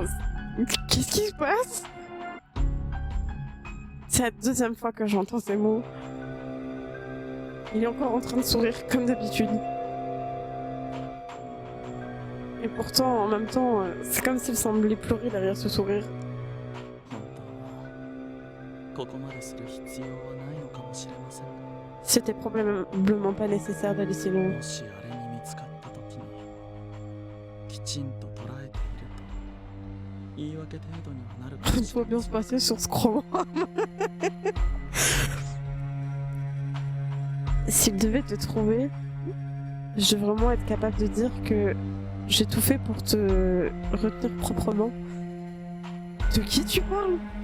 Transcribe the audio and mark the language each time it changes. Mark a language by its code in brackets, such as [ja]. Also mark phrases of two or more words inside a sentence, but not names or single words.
[fr] Qu'est-ce qui se passe? C'est la deuxième fois que j'entends ces mots. Il est encore en train de sourire comme d'habitude. Et pourtant, en même temps, c'est comme s'il semblait pleurer derrière ce sourire. [ja] 本当はここまでする必要はないのかもしれませんが [fr] C'était probablement pas nécessaire d'aller si loin. [ja] もしあれに見つかった時にきちんと捉えていると言い訳程度にはなるかも [fr] Tout [ja] しれ [fr] va [ja] ま [fr] bien [ja] せ [fr] se [ja] ん [fr] passer sur ce roman. S'il devait te trouver, je vais vraiment être capable de dire que j'ai tout fait pour te retenir proprement. De qui tu parles?